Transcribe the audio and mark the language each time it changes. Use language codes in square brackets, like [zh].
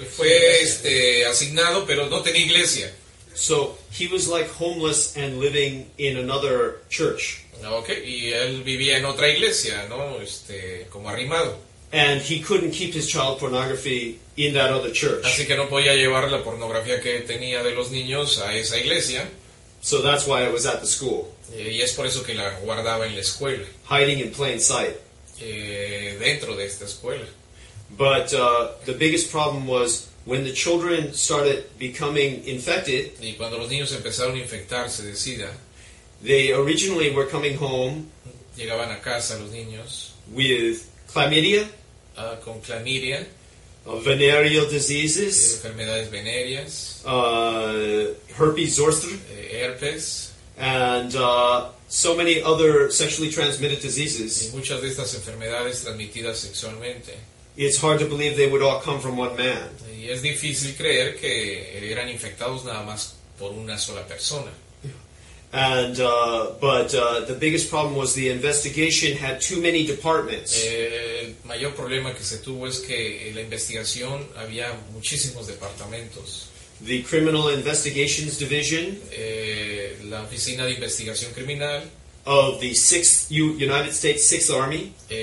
[es] Fue asignado, pero no tenía iglesia. [en] So he was like homeless and living in another church. [es] Okay, y él vivía en otra iglesia, ¿no? Como arrimado. [en] And he couldn't keep his child pornography in that other church. [es] Así que no podía llevar la pornografía que tenía de los niños a esa iglesia. [en] So that's why it was at the school. [es] Y es por eso que la guardaba en la escuela. [en] Hiding in plain sight. [es] Dentro de esta escuela. [en] But the biggest problem was when the children started becoming infected. [es] Y cuando los niños empezaron a infectarse de SIDA. [en] They originally were coming home. [es] Llegaban a casa los niños. [en] With chlamydia. [es] Con clamidia. [en] Venereal diseases. [es] Enfermedades venéreas. [en] Herpes zoster. [es] Herpes. [en] And so many other sexually transmitted diseases. [es] Y muchas de estas enfermedades transmitidas sexualmente. [en] It's hard to believe they would all come from one man. [es] Y es difícil creer que eran infectados nada más por una sola persona. [en] And but the biggest problem was the investigation had too many departments. [es] El mayor problema que se tuvo es que en la investigación había muchísimos departamentos. [en] The Criminal Investigations Division, [es] la Oficina de Investigación Criminal [en] of the United States Sixth Army,